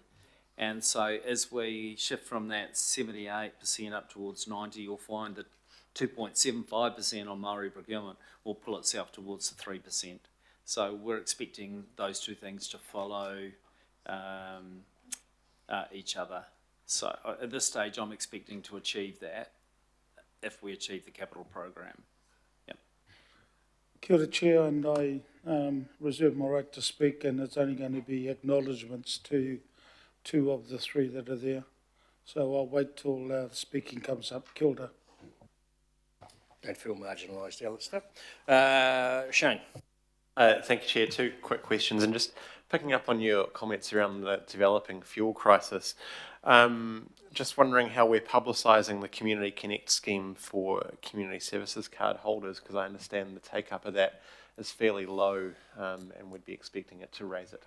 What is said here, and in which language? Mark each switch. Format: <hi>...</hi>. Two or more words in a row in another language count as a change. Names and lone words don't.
<en>And so as we shift from that 78% up towards 90, you'll find that 2.75% on Māori procurement will pull itself towards the 3%. So we're expecting those two things to follow each other. So at this stage, I'm expecting to achieve that if we achieve the capital program.</en> <mi>Kia ora,</mi> <en>Chair, and I reserve my right to speak, and it's only going to be acknowledgements to two of the three that are there. So I'll wait till speaking comes up.</en> <mi>Kia ora.</mi> <en>Don't feel marginalised, Alistair. Shane. Thank you, Chair. Two quick questions, and just picking up on your comments around the developing fuel crisis. Just wondering how we're publicising the Community Connect scheme for community services card holders, because I understand the take-up of that is fairly low, and we'd be expecting it to raise it.</en>